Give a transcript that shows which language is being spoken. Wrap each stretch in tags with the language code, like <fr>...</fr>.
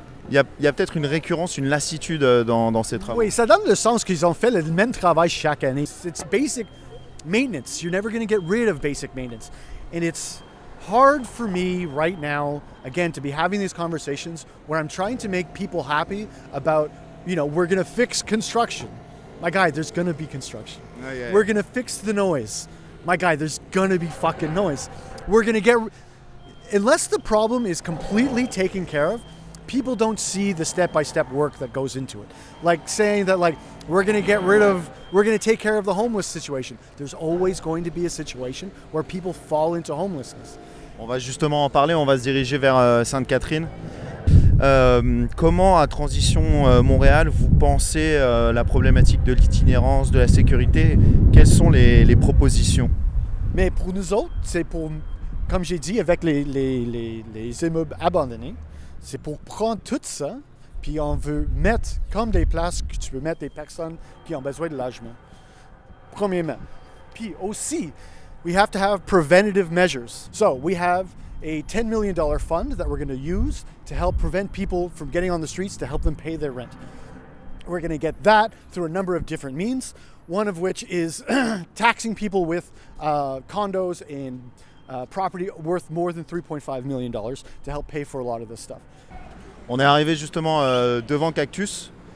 <fr>Il y a peut-être une récurrence, une lassitude dans ces travaux. Oui, ça donne le sens qu'ils ont fait le même travail chaque année.</fr> <en>It's basic maintenance. You're never going to get rid of basic maintenance. And it's hard for me right now, again, to be having these conversations where I'm trying to make people happy about we're going to fix construction. My guy, there's going to be construction. Yeah. We're going to fix the noise. My guy, there's going to be fucking noise. We're going to unless the problem is completely taken care of, people don't see the step-by-step work that goes into it. Like saying that we're going to take care of the homeless situation. There's always going to be a situation where people fall into homelessness.</en> <fr>On va justement en parler, on va se diriger vers Sainte-Catherine. Comment à Transition Montréal vous pensez la problématique de l'itinérance, de la sécurité? Quelles sont les propositions? Mais pour nous autres, c'est pour, comme j'ai dit, avec les immeubles abandonnés, c'est pour prendre tout ça, puis on veut mettre comme des places que tu peux mettre des personnes qui ont besoin de logement. Premièrement. Puis aussi,</fr> <en>we have to have preventative measures. So we have a $10 million fund that we're going to use to help prevent people from getting on the streets to help them pay their rent. We're going to get that through a number of different means, one of which is taxing people with condos and property worth more than $3.5 million to help pay for a lot of this stuff.</en> <fr>On est arrivé justement devant Cactus.</fr>